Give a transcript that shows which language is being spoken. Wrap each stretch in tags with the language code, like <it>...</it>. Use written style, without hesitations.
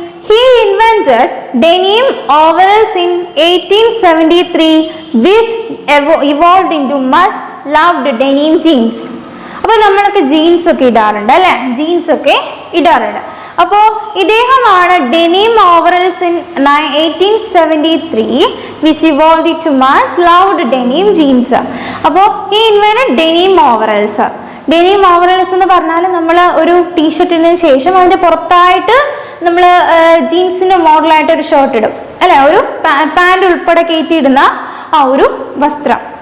<en>He invented denim overalls in 1873 which evolved into much loved denim jeans.</en> <ml>അപ്പോൾ നമ്മളൊക്കെ jeans ഒക്കെ ഇടാറുണ്ട് അല്ലേ? ജീൻസ് ഒക്കെ ഇടാറുണ്ട്. അപ്പോൾ ഇദ്ദേഹമാണ്</ml> <en>Denim overalls in 1873 which evolved into much loved denim jeans.</en> <ml>അപ്പോൾ ഈ</ml> <en>Invented denim overalls.</en> <ml>ഡെനിം ഓവറൽസ് എന്ന് പറഞ്ഞാൽ നമ്മൾ ഒരു ടീഷർട്ടിന് ശേഷം അതിൻ്റെ പുറത്തായിട്ട് നമ്മൾ ജീൻസിൻ്റെ മോഡലായിട്ട് ഒരു ഷർട്ട് ഇടും അല്ലെ, ഒരു പാൻറ് ഉൾപ്പെടെ കയറ്റിയിടുന്ന ആ ഒരു വസ്ത്രം.</ml>